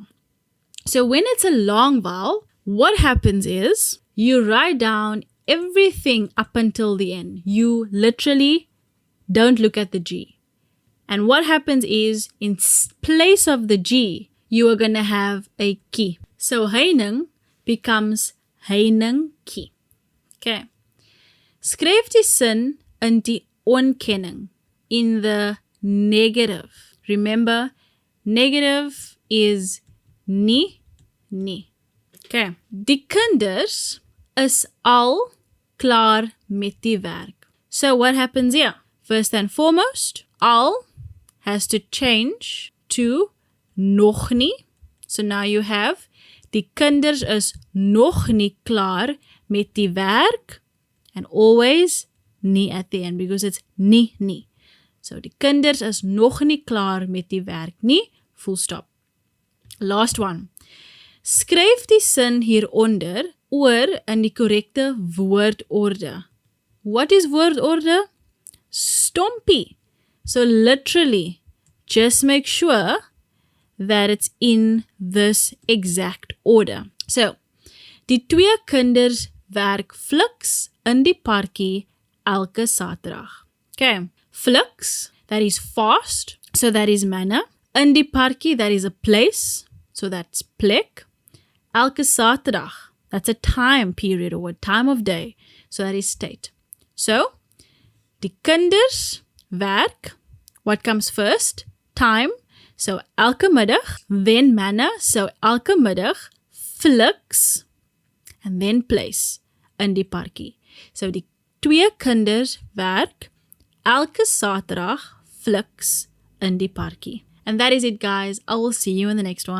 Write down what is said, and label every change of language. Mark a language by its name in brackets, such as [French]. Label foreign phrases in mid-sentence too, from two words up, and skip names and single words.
[English] So when it's a long vowel, what happens is you write down everything up until the end. You literally don't look at the G. And what happens is in place of the G, you are going to have a ki. So heining becomes heiningkie. Okay. [Afrikaans] Skryf die sin in die onkenning, [English] in the negative. Remember, negative is nie. Okay. [Afrikaans] Die kinders is al klaar met die werk. [English] So what happens here? First and foremost, al has to change to [Afrikaans] nog nie. [English] So now you have [Afrikaans] die kinders is nog nie klaar met die werk, [English] and always nie at the end because it's nie. [Afrikaans] So die kinders is nog nie klaar met die werk nie, [English] full stop. Last one. [Afrikaans] Skryf die sin hieronder oor in die korrekte woordorde. [English] What is woordorde? Stompie. So literally, just make sure that it's in this exact order. So, [Afrikaans] die twee kinders werk fliks in die parkie elke Saterdag. [English] Okay, fliks, that is fast, so that is manne. [Afrikaans] In die parkie, [English] that is a place, so that's plek. [Afrikaans] Elke Saterdag, [English] that's a time period or a time of day, so that is state. So, [Afrikaans] die kinders werk, [English] what comes first? Time. So [Afrikaans] elke middag, [English] then manne, so [Afrikaans] elke middag, [English] fliks, and then place, [Afrikaans] in die parkie. So die twee kinders werk, elke Saterdag, fliks, in die parkie. [English] And that is it, guys. I will see you in the next one.